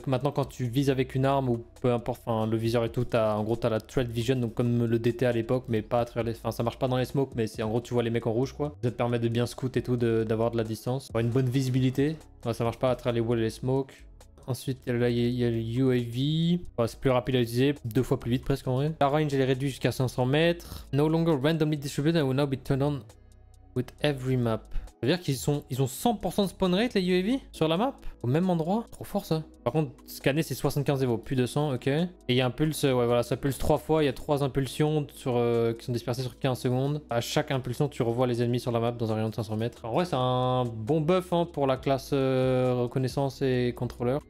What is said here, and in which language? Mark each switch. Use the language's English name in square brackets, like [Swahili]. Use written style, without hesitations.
[French] Maintenant, quand tu vises avec une arme ou peu importe, le viseur et tout, en gros, tu as la Threat Vision, donc comme le DT à l'époque, mais pas à travers les. Enfin, ça marche pas dans les smokes, mais c'est en gros, tu vois les mecs en rouge, quoi. Ça te permet de bien scout et tout, d'avoir de la distance, avoir une bonne visibilité. Ouais, ça marche pas à travers les walls et les smokes. Ensuite, là, il y a le UAV. Ouais, c'est plus rapide à utiliser, 2 fois plus vite presque en vrai. La range, elle est réduite jusqu'à 500 mètres. [English] No longer randomly distributed and will now be turned on with every map. [French] Ça veut dire qu'ils ont 100% de spawn rate les UAV sur la map au même endroit. Trop fort ça. Par contre, scanner c'est 75 EVO, plus de 100, ok. Et il y a un pulse, ouais voilà, ça pulse 3 fois. Il y a 3 impulsions qui sont dispersées sur 15 secondes. À chaque impulsion, tu revois les ennemis sur la map dans un rayon de 500 mètres. En vrai, c'est un bon buff hein, pour la classe reconnaissance et contrôleur.